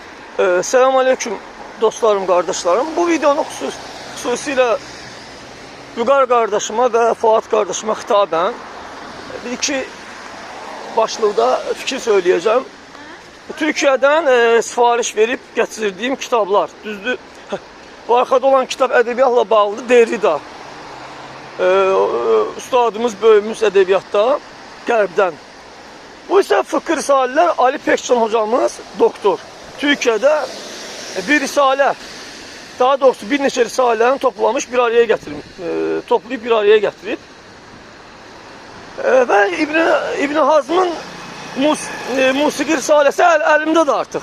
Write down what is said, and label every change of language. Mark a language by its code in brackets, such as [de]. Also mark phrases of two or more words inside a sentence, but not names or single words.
[tr] Selamun Aleyküm dostlarım, kardeşlerim. Bu videonu xüsusilə Vüqar qardaşıma və Fuad qardaşıma xitaben bir iki başlıqda fikir söyleyeceğim. Türkiye'den sifariş verip getirdiyim kitablar. [az] Düzdür, [tr] bu arkada olan kitap edebiyatla bağlı Derrida. Üstadımız, böyümüz edebiyatda Qərbdən. Bu ise fıkıh risaleler Ali Pekcan hocamız doktor. Türkiye'de bir risale, daha doğrusu bir neçə risaləni toplamış, bir araya getirmiş, toplayıp bir araya getirip ve İbn Hazm'ın Musiki risalesi elimde de artık.